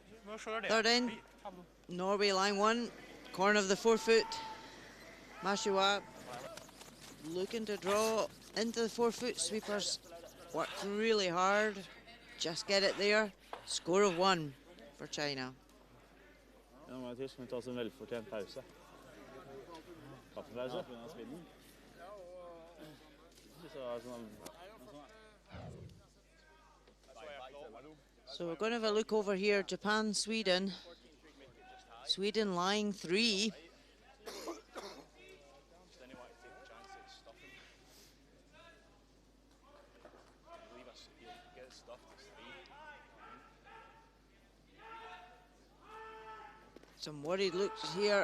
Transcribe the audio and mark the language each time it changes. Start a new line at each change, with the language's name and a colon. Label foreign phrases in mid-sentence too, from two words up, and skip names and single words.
English: Third end, Norway line 1, corner of the 4-foot. Mashiwa looking to draw into the 4-foot. Sweepers worked really hard, just get it there. Score of 1 for China.
Norwegian: Ja, nå må jeg ta oss en velfortjent pause. Kaffepause.
English: So we're going to have a look over here, Japan, Sweden. Sweden lying 3. Some worried looks here.